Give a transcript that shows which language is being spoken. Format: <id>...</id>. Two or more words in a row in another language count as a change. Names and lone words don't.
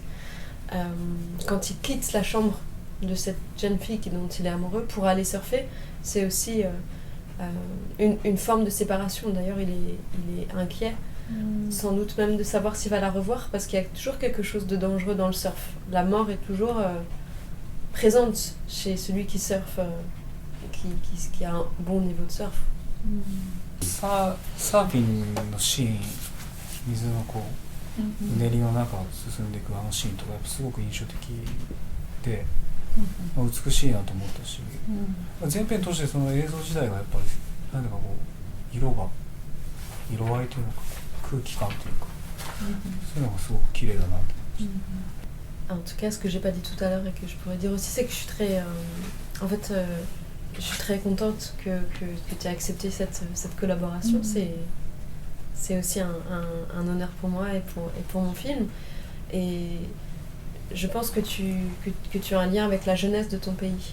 <fr>Quand il quitte la chambre de cette jeune fille dont il est amoureux pour aller surfer, c'est aussi une forme de séparation. D'ailleurs, il est inquiet, sans doute même de savoir s'il va la revoir, parce qu'il y a toujours quelque chose de dangereux dans le surf. La mort est toujours présente chez celui qui surfe, qui a un bon niveau de surf.</fr> <ja>サーフィンのシーン、水のこううねりの中を進んでいくあのシーンとかやっぱすごく印象的で、美しいなと思ったし、前編通してその映像自体がやっぱりなんだかこう色合いというのか空気感というか、そういうのがすごく綺麗だなと思いました。</ja> <fr>En tout cas, ce que j'ai pas dit tout à l'heure et que je pourrais dire aussi, c'est que je suis très, je suis très contente que tu aies accepté cette collaboration. C'est aussi un honneur pour moi et pour mon film. Et je pense que tu as un lien avec la jeunesse de ton pays.</fr>